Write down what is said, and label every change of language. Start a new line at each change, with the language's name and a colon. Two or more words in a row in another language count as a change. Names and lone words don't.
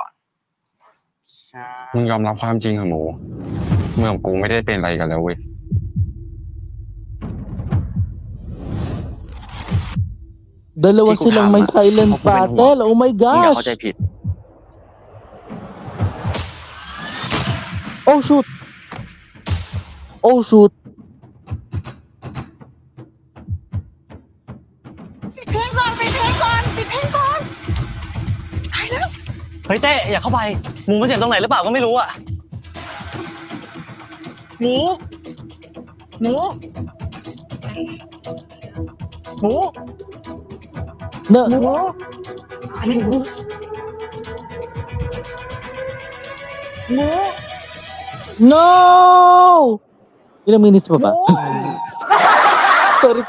Thai: มึงยอมรับความจริงเหรอหมูเมื่อกูไม่ได้เป็นอะไรกันแล้วเว้ย
Filipino: Dalawa silang may
English: silent battle. Oh my
Thai: มึงอย่า
English: gosh.
Thai: เข้าใจผิด
English: Oh shoot. Oh shoot.
Thai: ปิดเพลงก่อนตายแล้ว เฮ้ยเต้อย่าเข้าไปหมูมันเจ็บตรงไหนหรือเปล่าก็ไม่รู้อ่ะหมู
English: No. No!
Filipino: Ilang minutes pa ba? Sorry.